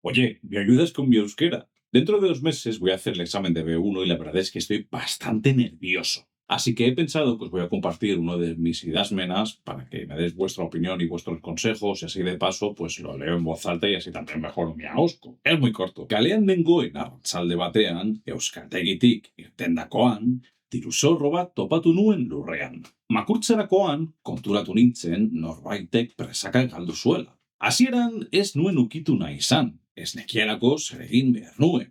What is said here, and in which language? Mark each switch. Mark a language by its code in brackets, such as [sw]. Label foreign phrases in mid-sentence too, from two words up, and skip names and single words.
[es] Oye, ¿me ayudas con mi euskera? Dentro de 2 meses voy a hacer el examen de B1 y la verdad es que estoy bastante nervioso. Así que he pensado que os voy a compartir uno de mis idasmenas para que me des vuestra opinión y vuestros consejos y así de paso pues lo leo en voz alta y así también mejoro mi ahosco. Es muy corto. [eu] Kalean nengoen arratsalde batean, euskaltegitik irtendakoan, diruzorro bat topatu nuen lurrean. Makurtzerakoan konturatu nintzen norbaitek presaka galdu zuela. Hasieran ez nuen ukitu nahi izan, ez nekielako zer egin behar nuen.